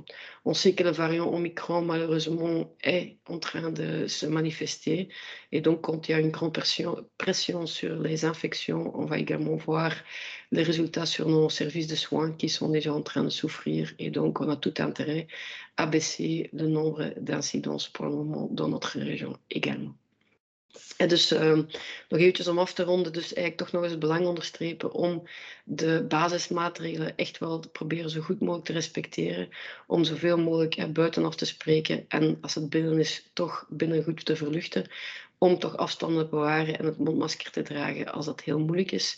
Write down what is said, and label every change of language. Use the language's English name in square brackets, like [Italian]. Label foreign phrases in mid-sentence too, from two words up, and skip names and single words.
[French] On sait que le variant Omicron, malheureusement, est en train de se manifester. Et donc, quand il y a une grande pression sur les infections, on va également voir les résultats sur nos services de soins qui sont déjà en train de souffrir. Et donc, on a tout intérêt à baisser le nombre d'incidences pour le moment dans notre région également. [Dutch] En dus nog eventjes om af te ronden, dus eigenlijk toch nog eens het belang onderstrepen om de basismaatregelen echt wel te proberen zo goed mogelijk te respecteren, om zoveel mogelijk buitenaf te spreken en als het binnen is, toch binnen goed te verluchten, om toch afstanden te bewaren en het mondmasker te dragen als dat heel moeilijk is.